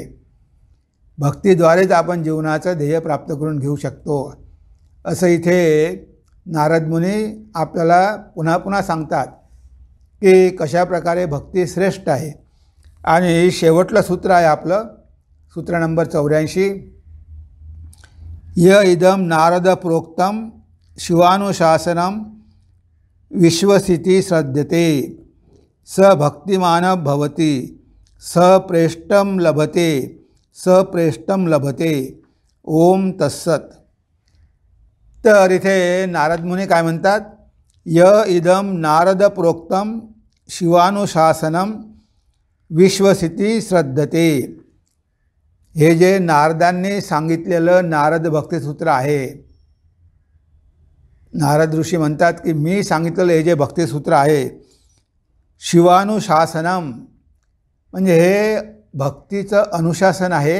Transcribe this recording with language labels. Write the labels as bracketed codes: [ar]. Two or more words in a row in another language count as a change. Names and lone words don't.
[mr] भक्तीद्वारेच आपण जीवनाचं ध्येय प्राप्त करून घेऊ शकतो, असं इथे नारद मुनी आपल्याला पुन्हा पुन्हा सांगतात की कशा प्रकारे भक्ती श्रेष्ठ आहे. आणि शेवटलं सूत्र आहे आपलं, सूत्र नंबर 84. [sa] य इदम नारद प्रोक्तम शिवानुशासनम विश्वसिती श्रद्धते स भक्तिमान भवति स प्रेष्ठं लभते स प्रेष्ठं लभते ओम तत्सत। [mr] तर इथे नारद मुनी काय म्हणतात, [sa] य इदम नारद प्रोक्तम शिवानुशासनम विश्वसिती श्रद्धते। [mr] हे जे नारदांनी सांगितलेलं नारद भक्तिसूत्र आहे, नारद ऋषी म्हणतात की मी सांगितलेलं हे जे भक्तिसूत्र आहे, शिवानुशासनम म्हणजे हे भक्तीचं अनुशासन आहे।